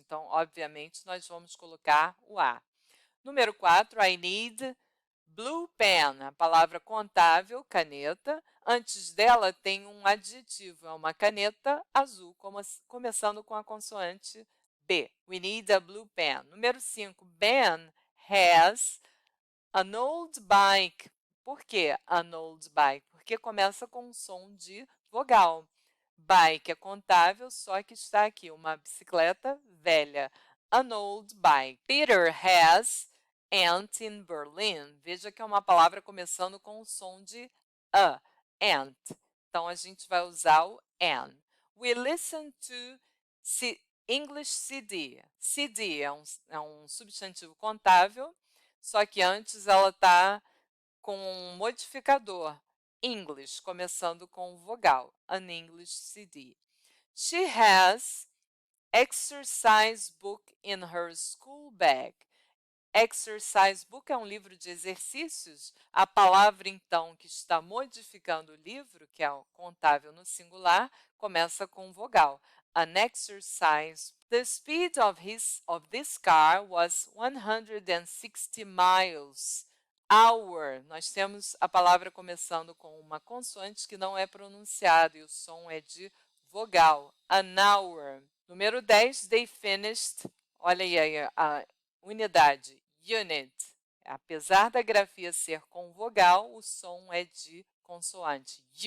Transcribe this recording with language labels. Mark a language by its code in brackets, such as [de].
[pt] Então, obviamente, nós vamos colocar o A. Número 4, [en] I need blue pen, [pt] a palavra contável, caneta. Antes dela tem um adjetivo, é uma caneta azul, começando com a consoante B. [en] We need a blue pen. [pt] Número 5, [en] Ben has an old bike. [pt] Por que [en] an old bike? [pt] Porque começa com um som de vogal. Bike é contável, só que está aqui uma bicicleta velha. [en] An old bike. Peter has aunt in Berlin. [pt] Veja que é uma palavra começando com o som de a, aunt. Então, a gente vai usar o an. [en] We listen to English CD. [pt] CD é um substantivo contável, só que antes ela está com um modificador, English, começando com vogal, [en] an English CD. She has exercise book in her school bag. [pt] Exercise book é um livro de exercícios. A palavra, então, que está modificando o livro, que é o contável no singular, começa com vogal. [en] An exercise. The speed of this car was 160 miles hour. [pt] Nós temos a palavra começando com uma consoante que não é pronunciada e o som é de vogal. [en] An hour. [pt] Número 10, [en] they finished. [pt] Olha aí a unidade, unit. Apesar da grafia ser com vogal, o som é de consoante.